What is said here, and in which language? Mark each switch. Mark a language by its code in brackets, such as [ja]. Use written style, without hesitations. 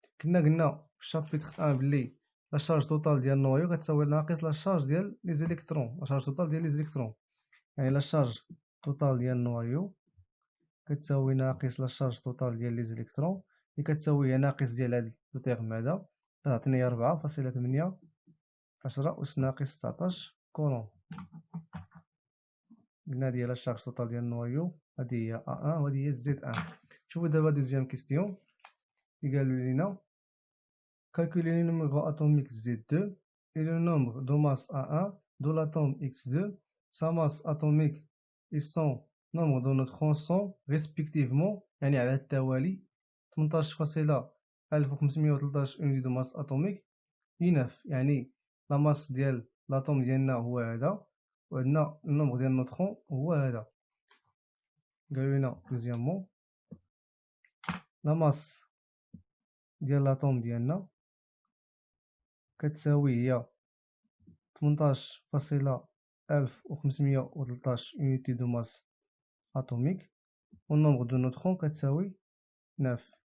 [ar] قلنا في الشابيتر 1 بلي لا شارج توتال ديال النوايو كتساوي ناقص لا شارج ديال لي زيليكترون، لا شارج توتال ديال لي زيليكترون، يعني لا شارج توتال ديال النوايو كتساوي ناقص لا شارج توتال ديال لي زيليكترون اللي كتساوي هي ناقص ديال هاد لو تيرم هذا، غتعطينا هي 4.8 في 10 أس ناقص 19 كولوم. قلنا هادي هي لا شارج توتال ديال النوايو، هادي هي أ أن وهادي هي زد أن. شوفو دابا دوزيام كيستيون اللي قالو لينا [fr] calculer le numéro atomique Z2 et le nombre de masse A1 de l'atome X2, sa masse atomique et son nombre de neutrons sont respectivement [ar] يعني على التوالي [fr] 18,1513 unité de masse atomique و9. [ar] يعني لا ماس ديال لاطوم ديالنا هو هذا، وعندنا النومبر ديال النوترون هو هذا. قالوا لنا دوزيامون لا ماس ديال لاطوم ديالنا كتساوي هي 18,1513 unité de masse atomique والنومبر دو نوترون كتساوي 9.